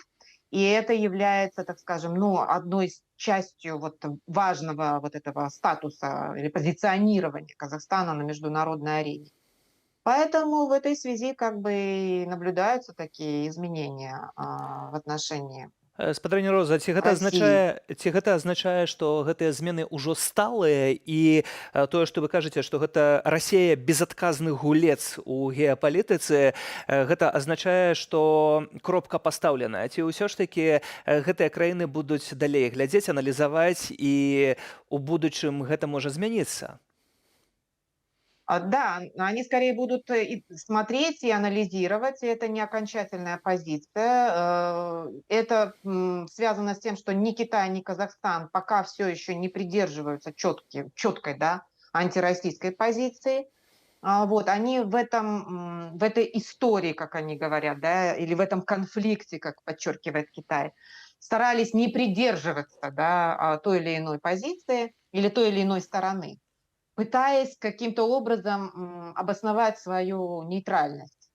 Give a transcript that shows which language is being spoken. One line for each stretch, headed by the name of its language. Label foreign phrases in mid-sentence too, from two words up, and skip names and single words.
Russian: И это является, так скажем, ну, одной частью вот важного вот этого статуса или позиционирования Казахстана на международной арене. Поэтому в этой связи как бы и наблюдаются такие изменения в отношении
Belarusian: Спадарыня Роза,
Russian: России.
Belarusian: ці гэта азначае, што гэтыя змены ўжо сталыя і тое, што вы кажаце, што гэта Расія безадказны гулец у геапалітыцы, гэта азначае, што кропка пастаўленая. Ці ўсё ж такі гэтыя краіны будуць далей глядзець, аналізаваць і ў будучым гэта можа змяніцца?
Russian: Да, они скорее будут и смотреть и анализировать, и это не окончательная позиция. Это связано с тем, что ни Китай, ни Казахстан пока все еще не придерживаются четкой, да, антироссийской позиции. Они в этой истории, как они говорят, да, или в этом конфликте, как подчеркивает Китай, старались не придерживаться, да, той или иной позиции или той или иной стороны, пытаясь каким-то образом обосновать свою нейтральность.